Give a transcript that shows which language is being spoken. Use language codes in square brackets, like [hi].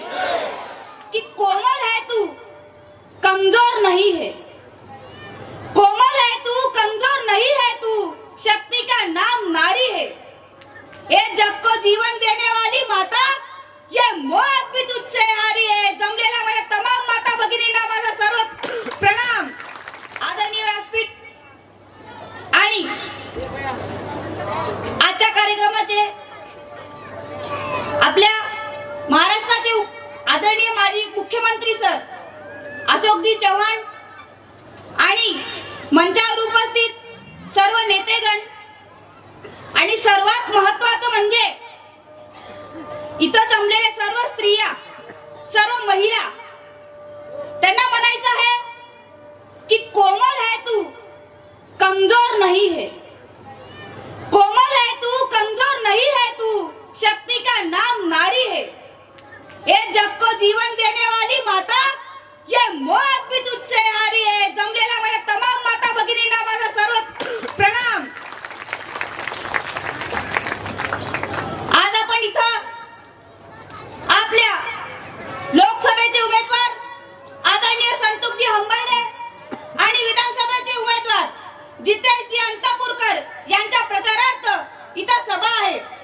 [hi] कि कोमल है तू, कमजोर नहीं है, कोमल है तू, कमजोर नहीं है तू, शक्ति का नाम नारी है। ये जग को जीवन देने वाली माता, ये मौत भी तुझसे हारी है। [mr] जमलेल्या माझ्या तमाम माता भगिनींना माझा सर्व प्रणाम। आदरणीय व्यासपीठ आणि आजच्या कार्यक्रमाचे आपल्या महाराष्ट्राचे आदरणीय माजी मुख्यमंत्री सर अशोकजी चव्हाण आणि मंचावर उपस्थित सर्व नेतेगण, आणि सर्वात महत्त्वाचं म्हणजे इथं जमलेल्या सर्व स्त्रिया, सर्व महिला, त्यांना म्हणायचं आहे की [hi] कोमल है तू, कमजोर नहीं है, कोमल है तू, कमजोर नहीं है तू, शक्ति का नाम नारी है। ये जग को जीवन देने वाली माता, ये मौत भी तुझसे हारी है। [mr] जमलेल्या माझ्या तमाम माता भगिनींना माझा सर्व प्रणाम। आज आपण इथं आपल्या लोकसभेचे उमेदवार आदरणीय संतोषजी हंबर्डे आणि विधानसभेचे उमेदवार जितेशजी अंतापूरकर यांच्या प्रचारार्थ इथं सभा आहे।